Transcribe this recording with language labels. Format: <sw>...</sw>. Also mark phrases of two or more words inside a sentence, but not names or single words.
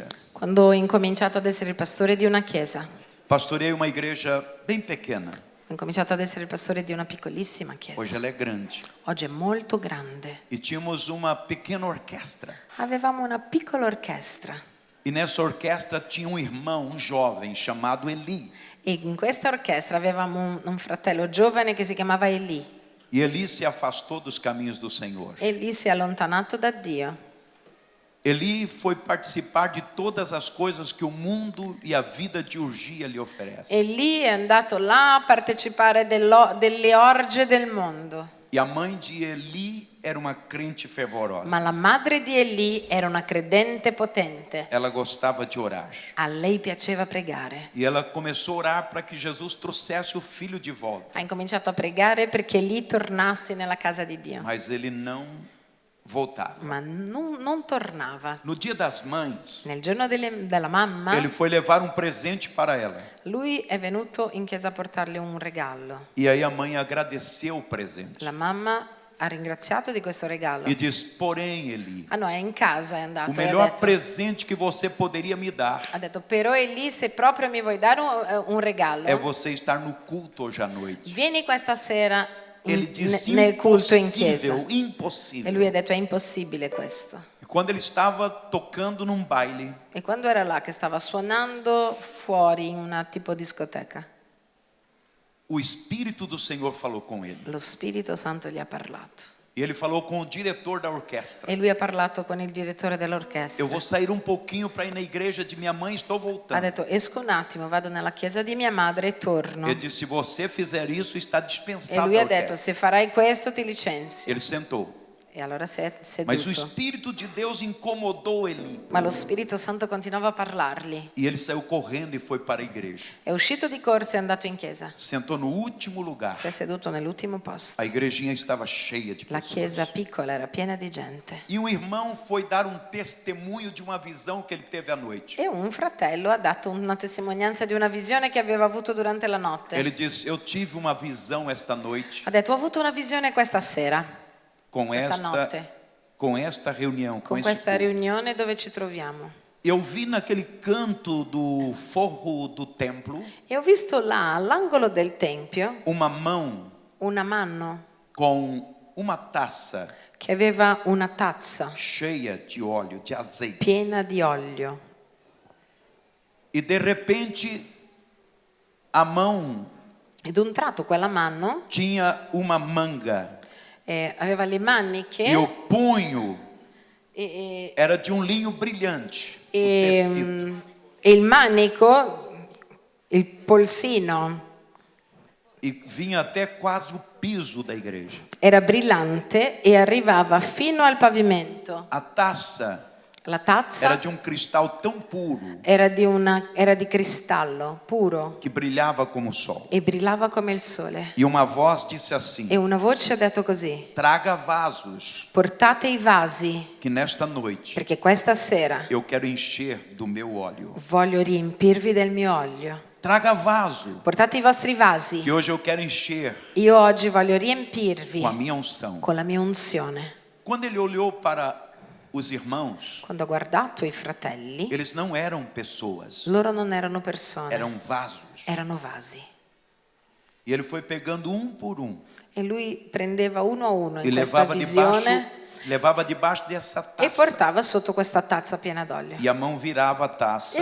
<it>Quando ho incominciato ad essere il pastore di una chiesa,</it> <pt>pastoreei uma igreja bem pequena.</pt> <it>ho incominciato ad essere il pastore di una piccolissima</it> <pt>Hoje</pt> <it>chiesa.</it> <pt>ela é grande.</pt> <it>Oggi è molto grande.</it> <pt>E tínhamos uma pequena orquestra.</pt> <it>Avevamo una piccola orchestra</it> <pt>E nessa orquestra tinha um irmão, um jovem, chamado Eli.</pt> <it>e in questa orchestra avevamo un fratello giovane che si chiamava Eli.</it> <pt>E Eli se afastou dos caminhos do Senhor.</pt> <it>Eli si è allontanato da Dio</it> <pt>Eli foi participar de todas as coisas que o mundo e a vida de urgia lhe oferece.</pt> <it>Eli è andato là a partecipare delle orge del mondo.</it> <pt>E a mãe de Eli era uma crente fervorosa.</pt> <it>Ma la madre di Eli era una credente potente.</it> <pt>Ela gostava de orar.</pt> <it>A lei piaceva pregare.</it> <pt>E ela começou a orar para que Jesus trouxesse o filho de volta.</pt> <it>Ha incominciato a pregare perché Eli tornasse nella casa di Dio.</it> <pt>Mas ele não voltava.</pt> <it>Ma non tornava.</it> <pt>No dia das mães,</pt> <it>Nel giorno della mamma,</it> <pt>ele foi levar um presente para ela.</pt> <it>lui è venuto in chiesa a portarle un regalo.</it> <pt>E aí a mãe agradeceu o presente.</pt> <it>La mamma ha ringraziato di questo regalo.</it> <pt>E diz: porém, Eli,</pt> <it>Ah no, è in casa, è andato.</it> <pt>o e melhor</pt> <it>ha detto,</it> <pt>presente que você poderia me dar</pt> <it>ha detto, però Eli, se proprio mi vuoi dare un regalo,</it> <pt>é você estar no culto hoje à noite.</pt> <it>vieni questa sera</it> <pt>Ele disse:</pt> <it>nel culto in chiesa.</it> <pt>impossível,</pt> <it>E lui</it> <pt>impossível.</pt> <it>ha detto, è impossibile questo.</it> <pt>E quando ele estava tocando num baile,</pt> <it>E quando era là che stava suonando fuori in una tipo discoteca,</it> <pt>o Espírito do Senhor falou com ele.</pt> <it>lo Spirito Santo gli ha parlato.</it> <pt>E ele falou com o diretor da orquestra.</pt> <it>E lui ha parlato con il direttore dell'orchestra.</it> <pt>Eu vou sair um pouquinho para ir na igreja de minha mãe, estou</pt> <it>Ha</it> <pt>voltando.</pt> <it>detto, esco un attimo, vado nella chiesa di mia madre e torno.</it> <pt>Ele disse: se você fizer isso, está</pt> <it>E</it> <pt>dispensado</pt> <it>lui</it> <pt>da</pt> <it>ha detto,</it> <pt>orquestra.</pt> <it>se farai questo ti licenzio.</it> <pt>Ele sentou.</pt> <it>E allora si è</it> <pt>Mas o</pt> <it>seduto.</it> <pt>Espírito de Deus incomodou Eli.</pt> <it>Ma lo Spirito Santo continuava a parlargli.</it> <pt>E ele saiu correndo e foi para a igreja.</pt> <it>È uscito di corsa e è andato in chiesa.</it> <pt>Sentou no último lugar.</pt> <it>Si è seduto nell'ultimo posto.</it> <pt>A igrejinha estava cheia de</pt> <it>La chiesa</it> <pt>pessoas.</pt> <it>piccola era piena di gente.</it> <pt>E um irmão foi dar um testemunho de uma visão que ele teve à noite.</pt> <it>E un fratello ha dato una testimonianza di una visione che aveva avuto durante la notte.</it> <pt>Ele disse: eu tive uma visão esta noite</pt> <it>Ha detto, ho avuto una visione questa sera,</it> <pt>com</pt> <it>questa</it> <pt>esta reunião, com</pt> <it>con</it> <pt>esse</pt> <it>questa</it> <pt>povo.</pt> <it>riunione dove ci troviamo.</it> <pt>Eu vi naquele canto do forro do templo</pt> <it>E ho visto là, all'angolo del tempio,</it> <pt>uma mão</pt> <it>una mano</it> <pt>com uma taça</pt> <it>che aveva una tazza</it> <pt>cheia de óleo, de azeite.</pt> <it>piena di olio.</it> <pt>E de repente a mão</pt> <it>Ed un tratto quella mano</it> <pt>tinha uma manga</pt> <it>aveva le maniche</it> <pt>e o punho</pt> <it>e,</it> <pt>era de um linho brilhante. O</pt> <it>e,</it> <pt>tecido.</pt> <it>e il manico, il polsino</it> <pt>E vinha até quase o piso da igreja.</pt> <it>era brillante e arrivava fino al pavimento.</it> <pt>A taça</pt> <it>La</it> <pt>era</pt> <it>tazza</it> <pt>de um cristal tão puro</pt> <it>era di cristallo puro</it> <pt>que brilhava como o sol.</pt> <it>e brillava come il sole.</it> <pt>E uma voz disse assim:</pt> <it>E una voce ha detto così:</it> <pt>traga vasos,</pt> <it>portate i vasi,</it> <pt>que nesta noite</pt> <it>perché questa sera</it> <pt>eu quero encher do meu óleo.</pt> <it>voglio riempirvi del mio olio.</it> <pt>Traga vaso,</pt> <it>Portate i vostri vasi.</it> <pt>que hoje eu quero encher</pt> <it>Io oggi voglio riempirvi</it> <pt>com a minha unção.</pt> <it>con la mia unzione.</it> <pt>Quando ele olhou para os irmãos,</pt> <it>Quando ho guardato i fratelli,</it> <pt>eles não eram pessoas,</pt> <it>loro non erano persone,</it> <pt>eram vasos.</pt> <it>erano vasi.</it> <pt>E ele foi pegando um por um</pt> <it>E lui prendeva uno a uno e in questa</it> <pt>levava debaixo dessa e taça.</pt> <it>portava sotto questa tazza piena d'olio.</it> <pt>E a mão virava a taça.</pt>